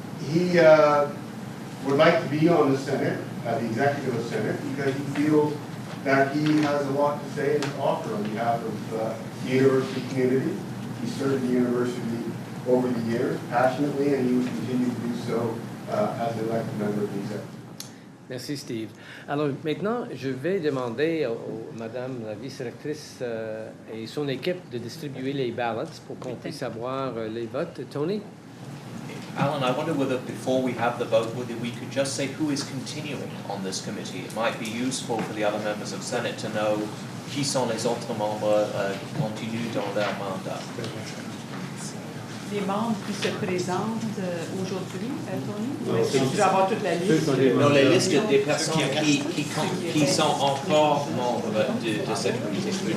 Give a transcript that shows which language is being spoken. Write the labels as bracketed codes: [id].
[en] He would like to be on the Senate, the Executive of Senate, because he feels that he has a lot to say and to offer on behalf of the university community. He served the university over the years passionately, and he would continue to do so as an elected member of the executive. [fr] Merci, Steve. Alors maintenant, je vais demander à Madame la vice-rectrice et son équipe de distribuer les ballots pour qu'on puisse avoir les votes. Tony? [en] Alan, I wonder whether before we have the vote, whether we could just say who is continuing on this committee. It might be useful for the other members of Senate to know [fr] qui sont les autres membres continuent dans leur mandat. Les membres qui se présentent aujourd'hui, Tony? Tu dois avoir toute la liste. Non, les listes des personnes qui sont encore membres de cette comité.